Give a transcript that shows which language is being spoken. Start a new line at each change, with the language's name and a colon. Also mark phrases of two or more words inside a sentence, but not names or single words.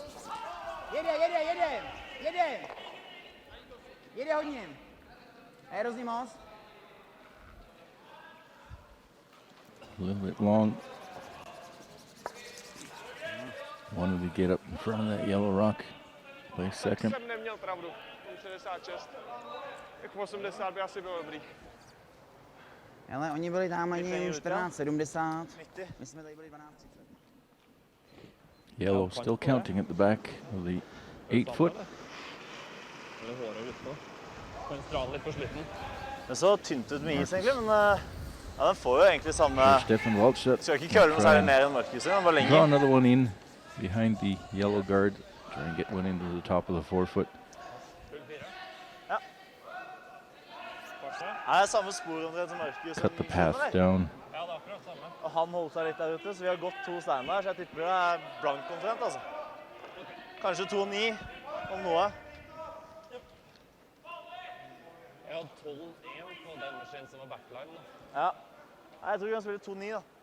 Czech: Jede hodně. A je hrozný moc.
English: A little bit long. Wanted to get up in front of that yellow rock. Play second.
Czech: Jsem neměl pravdu. 66. Jak 80 by asi bylo dobrý. Ale oni byli tam ani 14,70. My jsme tady byli 12,30.
English: Yellow still counting at the back of the 8-foot.
Norwegian: Det så tynt ut med is egentlig, men ja, den får jo egentlig samme... Stefan WALSTAD. Skal ikke køle noe særlig ned enn mørklyset, den var
English: Draw
Norwegian: lenger.
English: another one in behind the yellow guard. Try and get one into the top of the 4-foot.
Norwegian: Ja. Det er samme spor omtrent som mørklyset.
English: Cut the path down.
Norwegian: Og han holdt seg litt der ute, så vi har gått 2 steiner, så jeg tipper det er blank omtrent, altså. Kanskje 2-9 om noe. Jeg hadde 12-1 på den maskinen som var backline. Da. Ja. Nei, jeg tror vi kan spille 2-9 da.